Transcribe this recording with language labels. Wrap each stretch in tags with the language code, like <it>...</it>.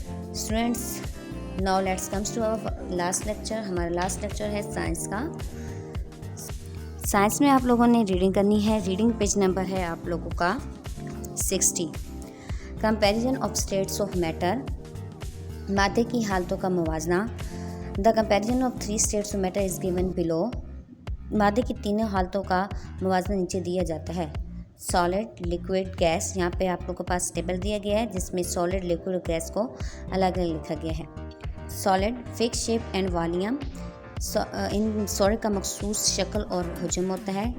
<en>Students now let's comes to our last lecture.</en> <ur>ہمارا last lecture ہے science کا. Science میں آپ لوگوں نے ریڈنگ کرنی ہے. ریڈنگ پیج نمبر ہے آپ لوگوں کا 60.</ur> <en>comparison of states of matter,</en> <ur>مادے کی حالتوں کا موازنہ.</ur> <en>The comparison of 3 states of matter is given below.</en> <ur>مادے کی تینوں حالتوں کا موازنہ نیچے دیا جاتا ہے. Solid, liquid, gas. یہاں پہ آپ لوگوں کے پاس ٹیبل دیا گیا ہے جس میں سالڈ، لیکوڈ اور گیس کو الگ الگ لکھا گیا ہے.</ur> <en>Solid fix shape and volume.</en> <ur>In solid کا مخصوص شکل اور حجم ہوتا ہے.</ur>